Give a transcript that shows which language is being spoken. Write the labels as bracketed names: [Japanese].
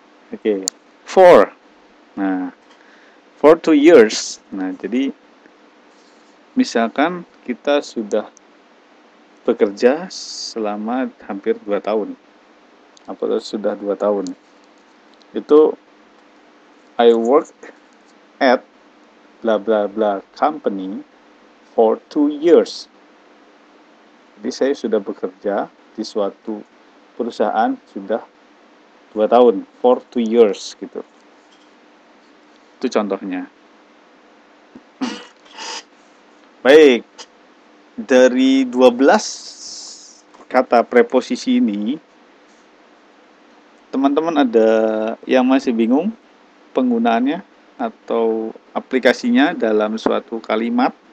[English] Oke. For. Nah, for 2 years. [Indonesian] Nah, jadi misalkan kita sudah bekerja selama hampir 2 tahun. Atau sudah 2 tahun. [English] Itu I work at bla bla bla company for 2 years. [Indonesian] Jadi saya sudah bekerja di suatu perusahaan sudah 2 tahun, [English] for 2 years [Indonesian] gitu. Itu contohnya. Baik, dari 12 kata preposisi ini, teman-teman ada yang masih bingung penggunaannya atau aplikasinya dalam suatu kalimat?